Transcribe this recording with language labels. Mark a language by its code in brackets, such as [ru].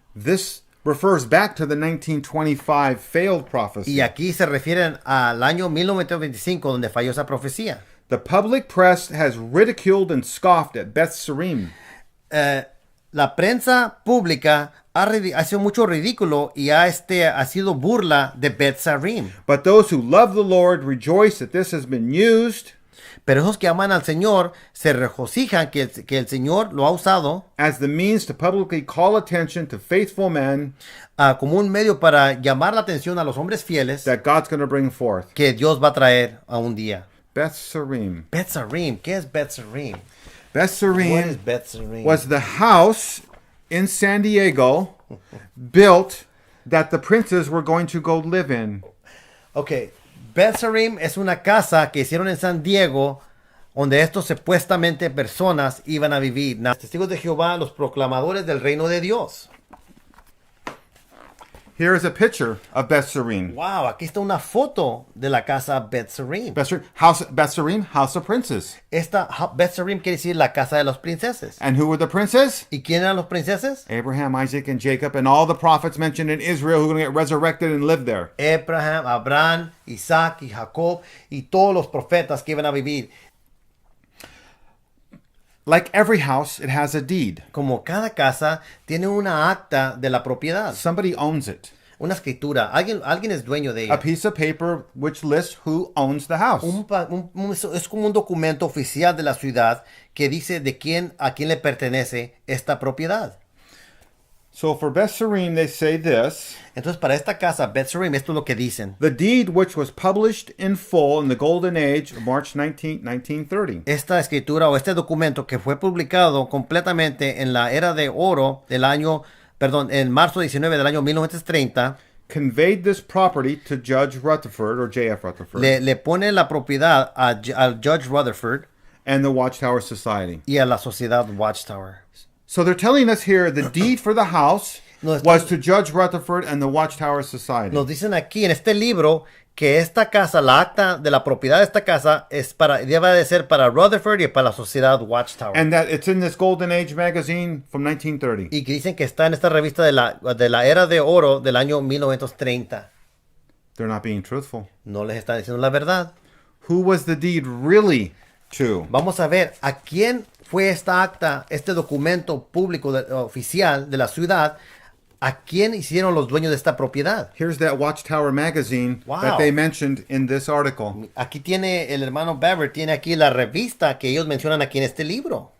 [en] This refers back to the 1925 failed prophecy. [es] Y aquí se refieren al año 1925 donde falló esa profecía. [en] The public press has ridiculed and scoffed at Beth Sarim. [es] La prensa pública ha hecho mucho ridículo y ha sido burla de Beth Sarim. [en] But those who love the Lord rejoice that this has been used [es] Pero esos que aman al Señor se regocijan que el Señor lo ha usado [en] as the means to publicly call attention to faithful men [es] como un medio para llamar la atención a los hombres fieles [en] that God's going to bring forth. [es] que Dios va a traer a un día. [en] Beth Sarim. [es] Beth Sarim, ¿qué es Beth Sarim? [en] Beth What is Sarim Beth Sarim? was the house in San Diego built that the princes were going to go live in. [es] Ok, Beth Sarim es una casa que hicieron en San Diego donde estos supuestamente personas iban a vivir. Los testigos de Jehová, los proclamadores del reino de Dios. [en] Here is a picture of Beth Sarim. [es] Wow, aquí está una foto de la casa Beth Sarim. [en] Beth Sarim, house of princes. [es] Esta Beth Sarim quiere decir la casa de los princeses. [en] And who were the princes? [es] ¿Y quién eran los princeses? [en] Abraham, Isaac, and Jacob, and all the prophets mentioned in Israel who are going to get resurrected and live there. [es] Abraham, Isaac y Jacob y todos los profetas que iban a vivir. [en] Like every house, it has a deed. [es] Como cada casa tiene una acta de la propiedad, [en] Somebody owns it. [es] una escritura. Alguien es dueño de [en] A [es] ella. [en] piece of paper which lists who owns the house. [es] Es como un documento oficial de la ciudad que dice a quién le pertenece esta propiedad. [en] So for Beth Sarim, they say this. [es] Entonces, para esta casa, Beth Sarim, esto es lo que dicen. [en] The deed which was published in full in the Golden Age of March 19, 1930. [es] Esta escritura o este documento que fue publicado completamente en la era de oro en marzo 19 del año 1930, [en] Conveyed this property to Judge Rutherford or J.F. Rutherford [es] le pone la propiedad al Judge Rutherford [en] and the Watchtower Society. [es] y a la sociedad Watchtower. [en] So they're telling us here the deed for the house [es] No, está- [en] was to Judge Rutherford and the Watchtower Society. [es] Nos dicen aquí en este libro que esta casa, la acta de la propiedad de esta casa, debe de ser para Rutherford y para la sociedad Watchtower. [en] And that it's in this Golden Age magazine from 1930. [es] Y que dicen que está en esta revista de la era de oro del año 1930. [en] They're not being truthful. [es] No les están diciendo la verdad. [en] Who was the deed really to? [es] Vamos a ver a quién fue esta acta, este documento público oficial de la ciudad, a quién hicieron los dueños de esta propiedad. [en] Here's that Watchtower magazine Wow. that they mentioned in this article. [es] Aquí tiene el hermano Bever, tiene aquí la revista que ellos mencionan aquí en este libro.